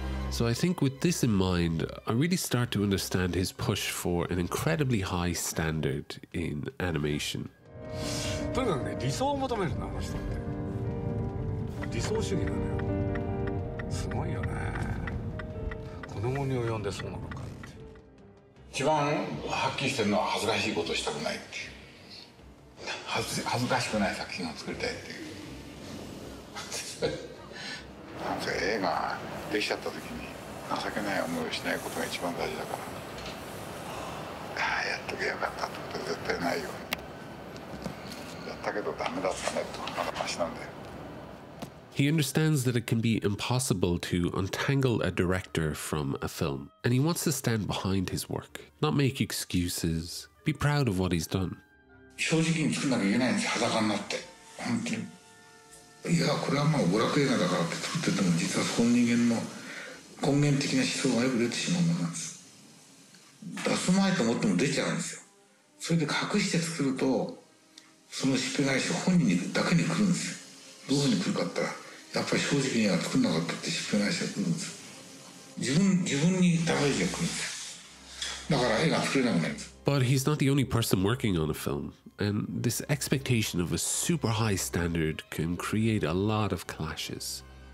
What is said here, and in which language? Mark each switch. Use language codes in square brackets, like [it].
[en] So I think with this in mind, I really start to understand his push for an incredibly high standard in animation. [ja] とにかくね、理想を求めるんだ、あの人って。理想主義なのよ。すごいよね。子供に及んでそうなのかって。一番はっきりしてるのは恥ずかしいことをしたくないっていう。恥ずかしくない作品を作りたいっていう。なんか映画できちゃった時に情けない思いをしないことが一番大事だから。ああ、やっとけよかったってことは絶対ないよ。やったけどダメだったねとかまだマシなんだよ。 [en] He understands that it can be impossible to untangle a director from a film, and he wants to stand behind his work, not make excuses, be proud of what he's done. [ja] 正直に作んなきゃいけないんですよ、裸になって。本当に。いや、これはまあ娯楽映画だからって作ってても、実はその人間の根源的な思想がよく出てしまうものなんです。出すまいと思っても出ちゃうんですよ。それで隠して作ると、そのしっぺ返しが本人にだけに来るんですよ。どういうふうに来るかって言ったら、やっぱり正直には作んなかったってしっぺ返しが来るんです。自分にダメージが来るんですよ。だから絵が作れなくなるんです。 [en] But he's not the only person working on a film, and this expectation of a super high standard can create a lot of clashes.